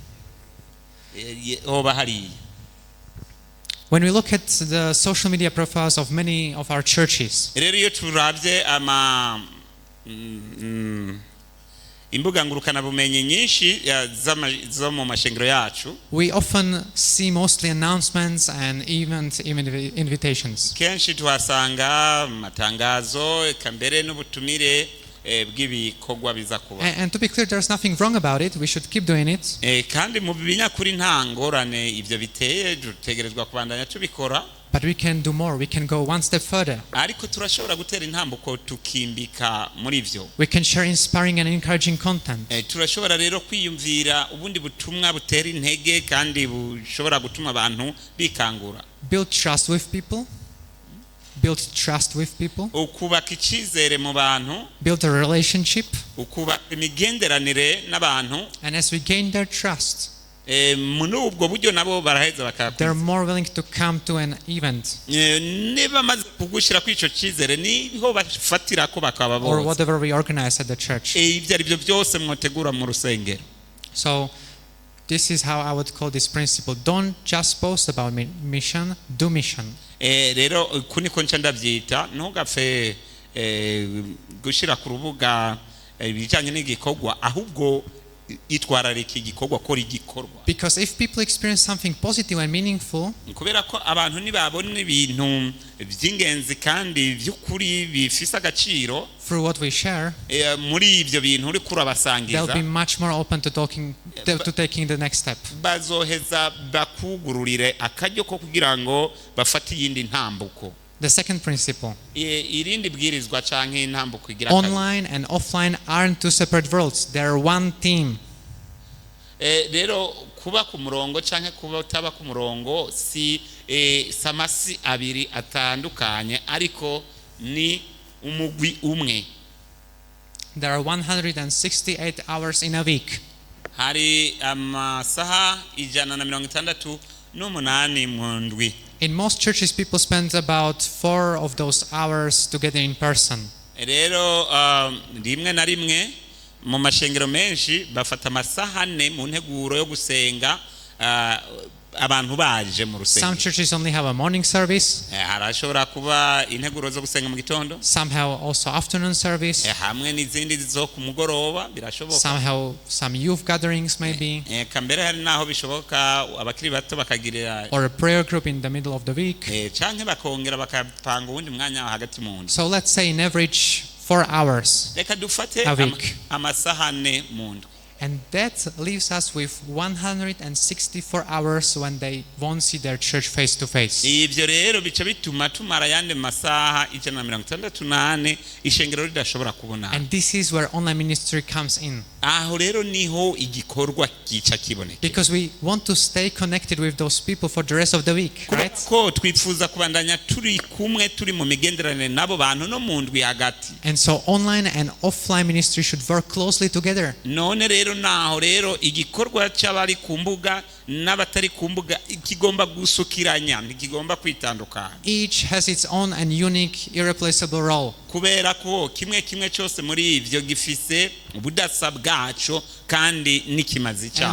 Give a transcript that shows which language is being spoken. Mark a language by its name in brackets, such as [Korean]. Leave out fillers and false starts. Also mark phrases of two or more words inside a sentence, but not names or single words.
[Rundi] Oba hariya. [English] When we look at the social media profiles of many of our churches, [Rundi] rero iyo turavye imbuga ngurukana bumenyi nyinshi zo mu mashengero yacu, [English] we often see mostly announcements and even invitations. [Rundi] kenshi tuhasanga matangazo eka mbere n'ubutumire bw'ibikorwa biza kuba. [English] And to be clear, there's nothing wrong about it. We should keep doing it. [Rundi] Kandi mu binyakuri nta ngorane ibyo biteye, dutegerezwa kubandanya tubikora. [English] But we can do more. We can go one step further. [Rundi] Ariko turashobora gutera intambuko tukimbika muri ivyo. [English] We can share inspiring and encouraging content. [Rundi] Turashobora rero kwiyumvira ubundi butumwa butera intege kandi bushobora gutuma abantu bikangura. [English] Build trust with people. Build trust with people. [Rundi] Ukubaka icyizere mu bantu. [English] Build a relationship. [Rundi] Ukubaka imigenderanire n'abantu. [English] And as we gain their trust, [Rundi] muri ubwo buryo nabo baraheza bakakwiza. [English] They're more willing to come to an event. [Rundi] Niba maze kugushira kw'ico cyizere niho bafatira ko bakaba bose. [English] Or whatever we organize at the church. [Rundi] Ibyo ari byo byose mwotegura mu rusengero. [English] So this is how I would call this principle. Don't just post about mission, do mission. [Rundi] Rero kuniko nca ndabyita ntugapfe gushira ku rubuga ibijanye n'igikorwa ahubwo itwararika igikorwa kora igikorwa. [English] Because if people experience something positive and meaningful, [Rundi] kubera ko abantu nibabona ibintu by'ingenzi kandi by'ukuri bifise agaciro [English] through what we share, [Rundi] muri ibyo bintu uri kurabasangiza, [English] they'll be much more open to taking the next step. [Rundi] Bazoheza bakugururire akaryo ko kugira ngo bafate iyindi ntambuko. [English] The second principle. [Rundi] Irindi bwirizwa canke intambuko igira [English] Online and offline aren't two separate worlds. They're one team. [Rundi] Rero kuba ku murongo canke kuba utaba ku murongo si samasi abiri atandukanye ariko ni umugwi umwe. [English] There are 168 hours in a week. [Rundi] Hari amasaha 168 mu ndwi. [English] In most churches, people spend about 4 of those hours together in person. [Rundi] Rero rimwe na rimwe mu mashengero menshi bafata amasaha 4 mu nteguro yo gusenga abantu baje mu rusengero. [English] Some churches only have a morning service. [Rundi] Harashobora kuba integuro zo gusenga mu gitondo. [English] Some have also afternoon service. [Rundi] Hamwe n'izindi zo ku mugoroba birashoboka. [English] Some have some youth gatherings maybe. [Rundi] Kambere hari naho bishoboka abakiri bato bakagirira. [English] Or a prayer group in the middle of the week. [Rundi] Canke bakongera bakapanga ubundi mwanya hagati mu ndwi. [English] So let's say in average 4 hours [Rundi] Reka dufate amasaha 4 mu ndwi. [English] And that leaves us with 164 hours when they won't see their church face to face. [Rundi] Ibyo rero bica bituma tumara yande masaha 168 ishengero ridashobora kubona. [English] And this is where online ministry comes in. [Rundi] Aho rero niho igikorwa kica kiboneka. [English] Because we want to stay connected with those people for the rest of the week, right? [Rundi] Ko twifuza kubandanya turi kumwe turi mu migenderanire nabo bantu no mu ndwi hagati. [English] And so online and offline ministry should work closely together. [Rundi] None rero naho rero igikorwa cy'abari ku mbuga n'abatari ku mbuga kigomba gusukiranya ntikigomba kwitandukana. [English] Each has its own and unique irreplaceable role. [Rundi] Kubera ko kimwe cyose muri ivyo gifise ubudasa bwaco kandi n'ikimazi cyaco.